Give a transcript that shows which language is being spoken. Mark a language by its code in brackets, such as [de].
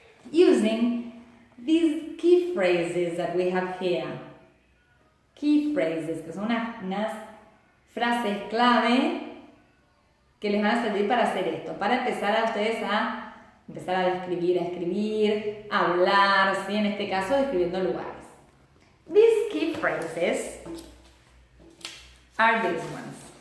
[en] Using these key phrases that we have here. [es] Key phrases, que son unas frases clave que les van a servir para hacer esto, para empezar a ustedes a empezar a escribir, a hablar, ¿sí? En este caso describiendo lugares. [en] These key phrases are these ones.